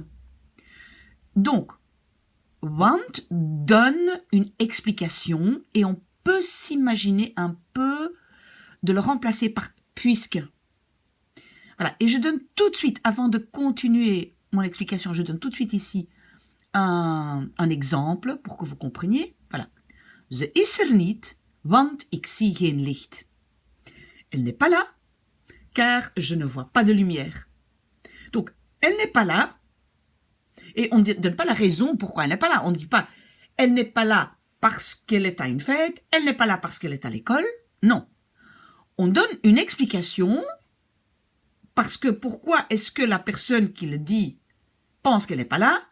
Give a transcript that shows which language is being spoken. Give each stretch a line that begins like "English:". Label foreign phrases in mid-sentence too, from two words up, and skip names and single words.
French: Donc, want donne une explication et on peut s'imaginer un peu de le remplacer par puisque. Voilà, et je donne tout de suite, avant de continuer mon explication, je donne tout de suite ici un exemple pour que vous compreniez. Voilà.
Dutch: Ze is er niet, want ik zie geen licht.
French: Elle n'est pas là, car je ne vois pas de lumière. Donc, elle n'est pas là, et on ne donne pas la raison pourquoi elle n'est pas là. On ne dit pas, elle n'est pas là parce qu'elle est à une fête, elle n'est pas là parce qu'elle est à l'école. Non. On donne une explication parce que pourquoi est-ce que la personne qui le dit pense qu'elle n'est pas là?